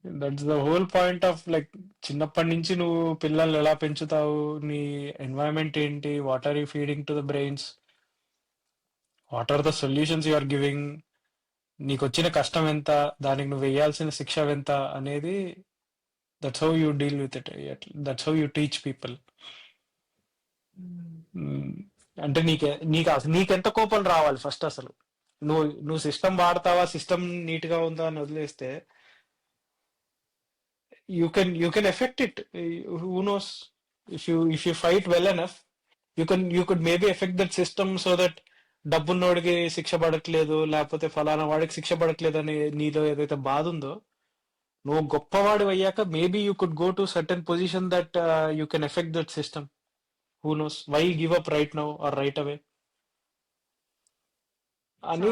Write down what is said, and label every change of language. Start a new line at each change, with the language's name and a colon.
English: that's the whole point of like,
Telugu: చిన్నప్పటి నుంచి నువ్వు పిల్లల్ని ఎలా పెంచుతావు, నీ ఎన్వైరన్మెంట్ ఏంటి,
English: what are you feeding to the brains, what are the solutions you are giving,
Telugu: నీకు వచ్చిన కష్టం ఎంత, దానికి నువ్వు వేయాల్సిన శిక్ష ఎంత అనేది,
English: That's how you deal with it, that's how you teach people. Um.
Telugu: అంటే నీకెంత కోపం రావాలి ఫస్ట్ అసలు. నువ్వు సిస్టమ్ వాడతావా, సిస్టమ్ నీట్ గా ఉందా అని వదిలేస్తే
English: you can affect it. Who knows, if you fight well enough, you could maybe affect that system so that
Telugu: డబ్బున్నోడికి శిక్ష పడట్లేదు, లేకపోతే ఫలానా వాడికి శిక్ష పడట్లేదు అని నీలో ఏదైతే బాధ ఉందో, నువ్వు గొప్పవాడు అయ్యాక
English: Maybe you could go to certain position that you can effect that system. Who knows why give up right now or right away అని